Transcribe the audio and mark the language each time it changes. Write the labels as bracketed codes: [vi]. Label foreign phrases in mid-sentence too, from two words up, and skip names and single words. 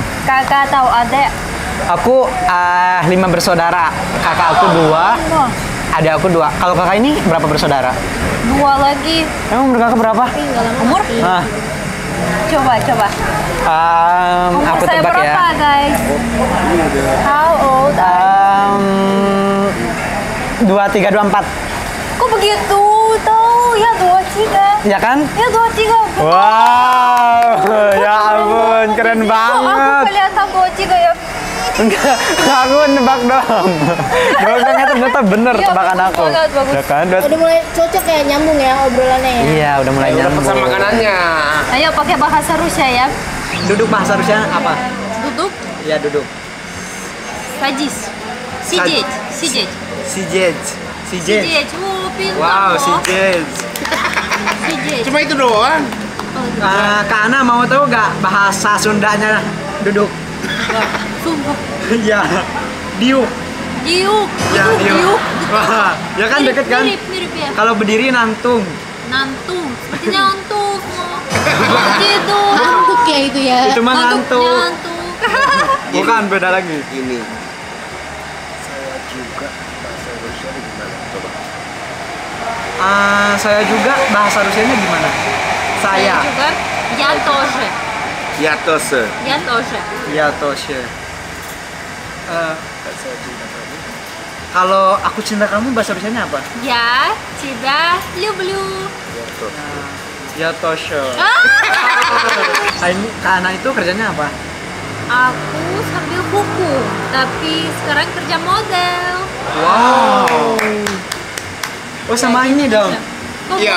[id] kakak atau adik? Aku 5 bersaudara. Kakak aku 2, adik aku 2. Kalau kakak ini berapa bersaudara? 2 lagi. Emang umur kakak berapa? Umur? Nah, Coba. Umur aku saya tebak berapa, ya. [en] guys? How old are [id] 23, 24. Kok begitu? Tahu ya 23. Ya kan? Ya 23. Wow, ya ampun, keren Kok aku banget. kelihatan 23 ya? Enggak, aku nebak dong. Nebak dong, ternyata bener Iya, tebakan bagus aku. banget, bagus. Ya kan? Udah mulai cocok ya, nyambung ya obrolannya ya. Iya, udah mulai Udah nyambung. pesan makanannya. Ayo pakai bahasa Rusia ya. Duduk bahasa Rusia apa? Duduk. Ya, duduk. [ru] Садись. Сидеть. Сидеть. Sijet. Сидеть. О, [id] pintar Wow, loh. [ru] sijet. Сидеть. [id] Cuma itu doang. Kak Ana mau tahu nggak bahasa Sundanya duduk? Sumpah. Ya, diuk. Diuk. Ya, Itu diuk. Wah, ya kan deket kan? Mirip ya. Kalau berdiri nantung. Nantung. Seperti nyantuk. Seperti itu. Ngantuk ya itu ya. Itu mah ngantuk. Nyantuk. Bukan, beda lagi. Ini. Saya juga bahasa Rusia gimana? Coba. Saya juga bahasa Rusianya gimana? Saya. juga. [ru] Я тоже. Я тоже. Я тоже. Я тоже. [id] Kalau aku cinta kamu bahasa Rusianya apa? [ru] Я тебя люблю. Я тоже. [id] Ini Kak Ana itu kerjanya apa? Aku sambil buku, tapi sekarang kerja model. Wow. Oh sama ini dong. Oh, Iya.